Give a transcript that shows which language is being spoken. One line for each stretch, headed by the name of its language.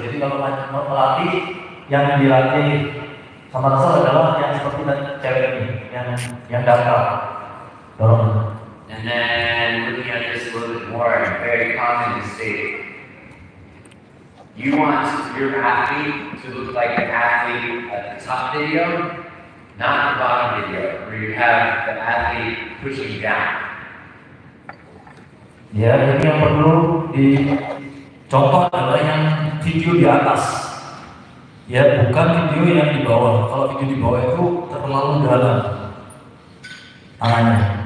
Indonesian: Jadi kalau melatih, yang dilatih sama Russel adalah yang seperti cewek ini, yang dangkal dorong.
English: And then looking at this a little bit more, very common mistake. You want your athlete to look like an athlete at the top video, not the bottom video, where you have the athlete pushing down.
Indonesian: Ya, jadi yang perlu dicontoh adalah yang video di atas. Ya, bukan video yang di bawah. Kalau video di bawah itu terlalu dalam tangannya.